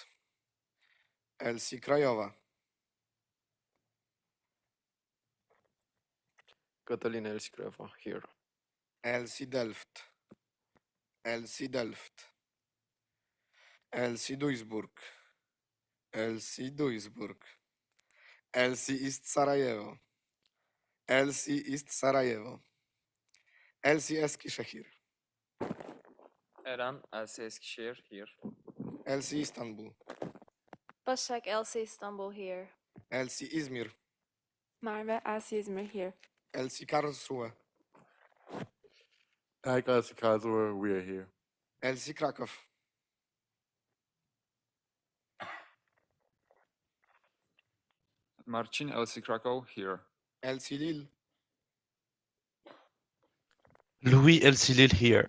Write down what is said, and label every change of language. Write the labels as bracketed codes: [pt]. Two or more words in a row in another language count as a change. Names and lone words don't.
[en] Elsie Krajowa. Catalina Elsie Krajowa here. Elsie Delft. Elsie Delft. Elsie Duisburg. Elsie Duisburg. Elsie East Sarajevo. Elsie East Sarajevo. Elsie Eskişehir. Eren LC Eskişehir here. Elsie Istanbul. Başak Elsie Istanbul here. Elsie İzmir. Merve Elsie İzmir here. Elsie Karlsruhe. Like Elsie Karlsruhe, we are here. Elsie Krakow. Marcin LC Krakow here. Elsie Lille. Louis LC Lille here.